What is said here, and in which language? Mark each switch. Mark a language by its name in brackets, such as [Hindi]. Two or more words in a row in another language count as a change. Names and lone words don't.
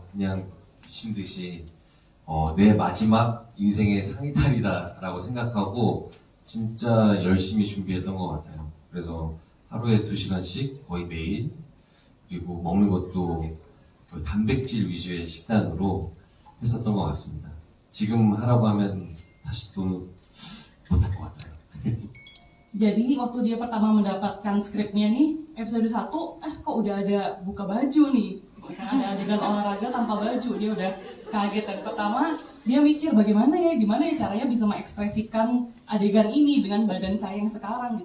[Korean] 그냥 미친 듯이 내 마지막 인생의 상이탈이다라고 생각하고 진짜 열심히 준비했던 것 같아요. 그래서 하루에 2시간씩 거의 매일, 그리고 먹는 것도 거의 단백질 위주의 식단으로 했었던 것 같습니다. 지금 하라고 하면 다시 또 못할 것 같아요. [Indonesian] Jadi waktu dia pertama mendapatkan skripnya nih, episode 1, kok udah ada buka baju nih. Ada adegan olahraga tanpa baju, dia udah kaget. Dan pertama dia mikir gimana ya caranya bisa mengekspresikan adegan ini dengan badan saya yang sekarang gitu.